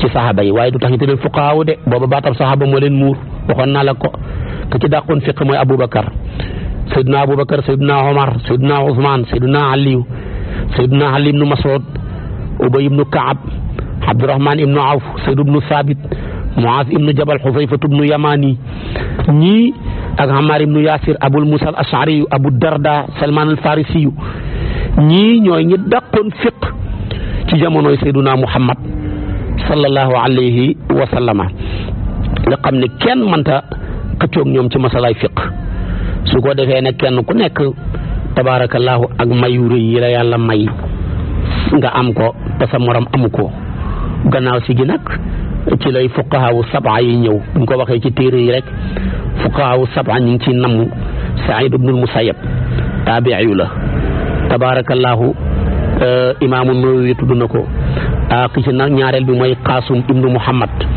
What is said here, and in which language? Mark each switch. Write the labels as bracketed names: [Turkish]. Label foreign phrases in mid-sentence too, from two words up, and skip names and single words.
[Wolof] saxaaba yi waaye du tax ñu tuddee fuqahaa de booba baatam saxaaba moo leen muur waxoon naa la ko ka ci dàqoon fiq mooy Aboubacar Seydina Aboubacar Seydina Omar Seydina Ousmane Seydina Aliyu Seydina Ali ibnu Mas'ud Ubay ibnu Kaab Abdurahman ibnu Awf Sayd ibnu Saabit Muaz ibnu Jabal Xusayfatu ibnu Yamani ñii ak Ammar ibnu Yasir Abul Musa al-Ash'ari Abu Darda Salman al-Farisi ñii ñooy ñi dàqoon fiq ci jamonoy Seydina Muhammad [Arabic] صلى الله عليه وسلم [Wolof] nga xam ne kenn mënta xëccoog ñoom ci masalaay fiq su ko defee ne kenn ku nekk tabaarakallaahu ak mayu rëy yi la yàlla may nga am ko te sa morom amu ko gannaaw si gi nag ci lay fuqahaawu sab'a yi ñëw buñ ko waxee ci téere yi rek fuqahaawu sab'a ñu ngi ci namm Saïd ibnul Musayyab taabi'iyu la tabaarakallaahu imaamu Nawawi tudd na ko ki ci nag ñaareel bi mooy Qaasim ibnu Muhammad